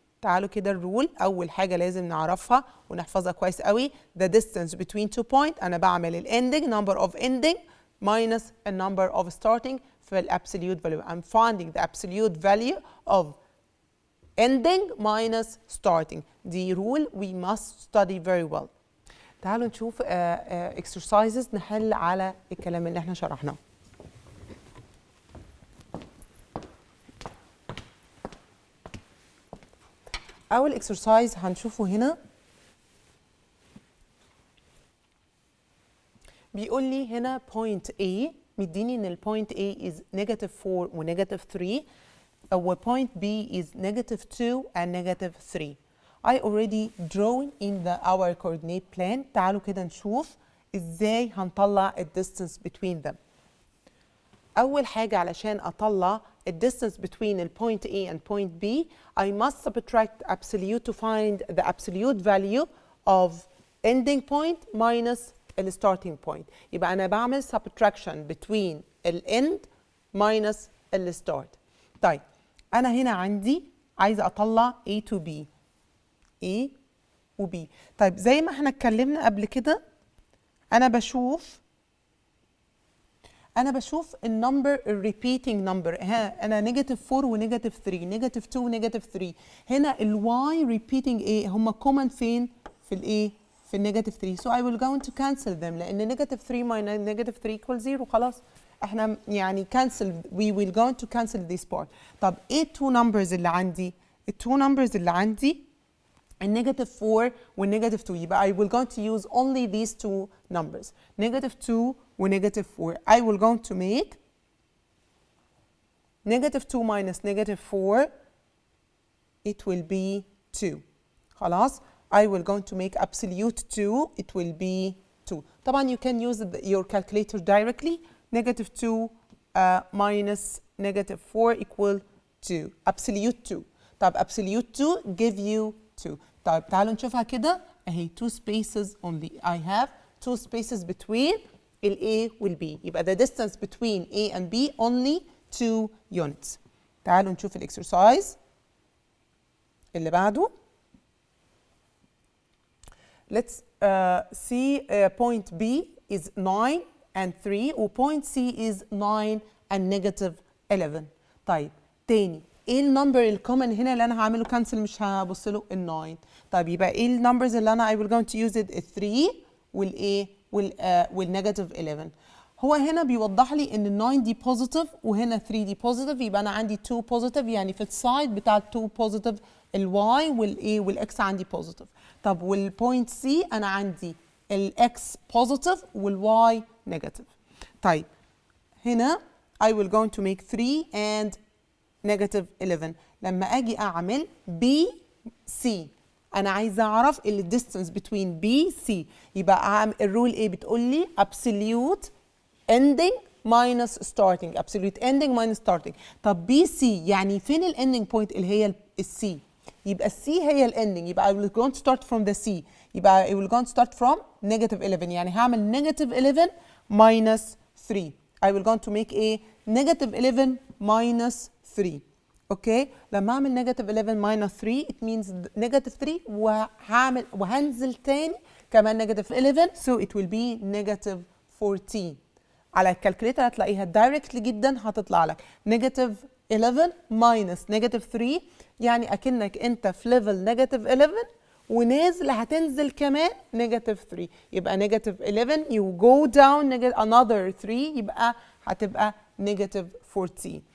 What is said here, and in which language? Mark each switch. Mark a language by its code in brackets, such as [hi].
[ar] تعالوا كده الرول أول حاجة لازم نعرفها ونحفظها كويس قوي. [en] The distance between 2 points [ar] أنا بعمل ال [en] ending number of ending minus a number of starting في ال absolute value. I'm finding the absolute value of ending minus starting. [ar] دي [en] rule we must study very well. [ar] تعالوا نشوف exercises نحل على الكلام اللي احنا شرحناه. [en] أول exercise [ar] هنشوفه هنا بيقول لي هنا point A مديني إن ال [en] point A is negative 4 و negative 3 و point B is negative 2 and negative 3. I already drawn in our coordinate plan. [ar] تعالوا كده نشوف إزاي هنطلع ال distance between them. أول حاجة علشان أطلع ال [en] distance between ال point A and point B, I must subtract absolute to find the absolute value of ending point minus ال starting point. [ar] يبقى أنا بعمل [en] subtraction between ال end minus ال start. [ar] طيب أنا هنا عندي عايزة أطلع A to B. A و B. طيب زي ما احنا اتكلمنا قبل كده أنا بشوف النمبر الريبيتنج نمبر. [en] ها أنا نيجاتيف 4 ونيجاتيف 3 نيجاتيف 2 ونيجاتيف 3. [ar] هنا الواي ريبيتنج ايه هم كومن فين في الايه في النيجاتيف 3. [en] so I will go to cancel them لأن negative 3 minus negative 3 equals 0 [ar] خلاص احنا يعني [en] cancel we will go to cancel this part. طب ايه التو نمبرز اللي عندي؟ التو نمبرز اللي عندي النيجاتيف 4 والنيجاتيف 2 يبقى I will going to use only these two numbers negative 2 ونيجاتيف 4. I will going to make negative 2 minus negative 4 it will be 2 خلاص. I will going to make absolute 2 it will be 2. [ar] طبعا [en] you can use your calculator directly. negative 2 minus negative 4 equal 2 absolute 2. طب absolute 2 give you 2. [ar] طيب تعالوا نشوفها كده اهي 2 spaces only. [en] I have 2 spaces between ال A وال B [ar] يبقى [en] the distance between A and B only 2 units. [ar] تعالوا نشوف الاكسرسايز اللي بعده. [en] Let's see point B is 9 and 3 و point C is 9 and negative 11. [ar] طيب تاني ايه النمبر الكومن هنا اللي انا هعمله كانسل مش هبص له ال 9. طيب يبقى ايه النمبرز اللي انا [en] I will going to use it [ar] ال 3 والايه والنيجاتيف 11. هو هنا بيوضح لي ان ال 9 دي بوزيتيف وهنا 3 دي بوزيتيف يبقى انا عندي 2 بوزيتيف يعني في السايد بتاع 2 بوزيتيف الواي والايه والاكس عندي بوزيتيف. طب والبوينت سي انا عندي الاكس بوزيتيف والواي نيجاتيف. [en] طيب هنا I will going to make 3 and negative 11. لما اجي اعمل B C انا عايزه اعرف ال distance between B C [ar] يبقى الرول ايه بتقول لي [en] absolute ending minus starting absolute ending minus starting. طب B C يعني فين ال ending point اللي هي ال C يبقى ال C هي ال ending يبقى I will going to start from the C يبقى I will going to start from negative 11 [ar] يعني هعمل [en] negative 11 minus 3. I will going to make a negative 11 minus 3. Okay لما اعمل negative 11 minus 3 it means negative 3 [ar] وهنزل تاني كمان [en] Negative 11 so it will be negative 14. [ar] على الكالكوليتر هتلاقيها دايركتلي جدا هتطلع لك نيجاتيف 11 minus نيجاتيف 3 يعني اكنك انت في ليفل نيجاتيف 11 ونازل هتنزل كمان نيجاتيف 3 يبقى نيجاتيف 11 [en] you go down another 3 [ar] يبقى هتبقى نيجاتيف 14.